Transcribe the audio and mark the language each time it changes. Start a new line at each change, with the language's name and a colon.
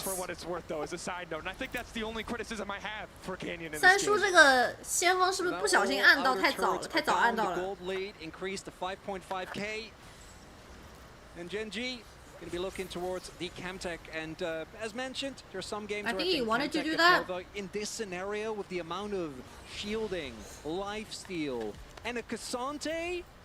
English: For what it's worth, though, as a side note, and I think that's the only criticism I have for Canyon in this game.
Chinese: 三叔这个先锋是不是不小心按到太早了？太早按到了。
English: Gold lead increased to 5.5k, and Gen G going to be looking towards the Camtech, and as mentioned, there are some games. I where think he wanted to Camtech do that. In this scenario, with the amount of shielding, lifesteal, and a Cassante.